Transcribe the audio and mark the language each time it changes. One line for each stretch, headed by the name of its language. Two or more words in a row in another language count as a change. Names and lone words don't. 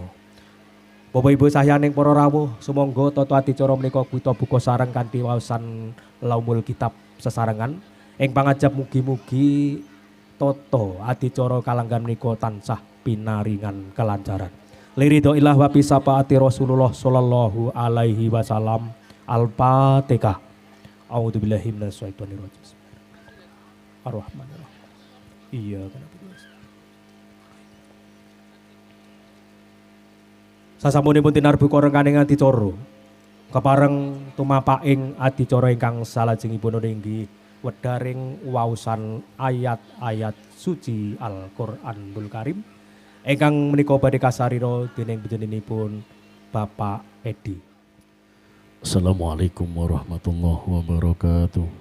Javanese: Bapak Ibu sayaning para rawuh, sumangga tata adicara menika kita buka sareng kanthi waosan
Arabic: لأم الكتاب
Javanese: sesarengan ing pangajap mugi-mugi tata adicara kalanggan menika tansah pinaringan kelancaran.
Arabic: لرضى الله وبشفاعة رسول الله صلى الله عليه وسلم. Al-Fatihah. أعوذ بالله من الشيطان الرجيم. الرحمن الرحيم.
Indonesian: Iya kan.
Javanese: Sasampunipun tinarbu rengkaning adicara kepareng tumapaking adicara ingkang salajengipun inggih wedharing waosan ayat-ayat suci
Arabic: القرآن الكريم
Javanese: ingkang menika badhe kasarira dening panjenenganipun Bapak Edi.
Arabic: السلام عليكم ورحمة الله وبركاته.